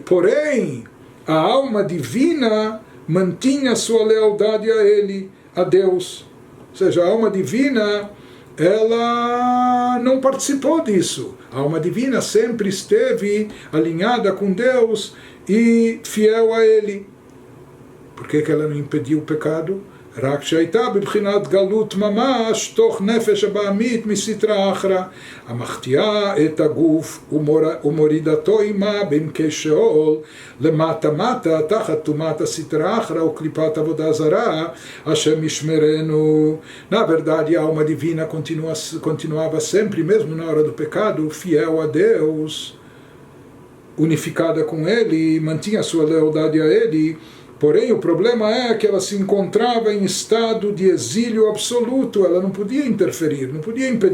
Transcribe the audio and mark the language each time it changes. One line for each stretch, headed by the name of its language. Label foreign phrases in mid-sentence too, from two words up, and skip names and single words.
Portuguese: Porém, a alma divina mantinha sua lealdade a ele, a Deus. Ou seja, a alma divina, ela não participou disso. A alma divina sempre esteve alinhada com Deus e fiel a ele. Por que ela não impediu o pecado?
Hebrew: רק שהייתה בבחינת גלות ממש תוך נפש הבעמית מסתרא אחרא, המחטיאה את הגוף ומורידתו עמה בעמקי שאול למטה מטה תחת טומאת הסתרא אחרא וקליפת עבודה זרה, השם ישמרנו.
Portuguese: Na verdade, a alma divina continuava sempre, mesmo na hora do pecado, fiel a Deus, unificada com Ele, mantinha sua lealdade a Ele. Porém, o problema é que ela se encontrava em estado de exílio absoluto, ela não podia interferir, não podia impedir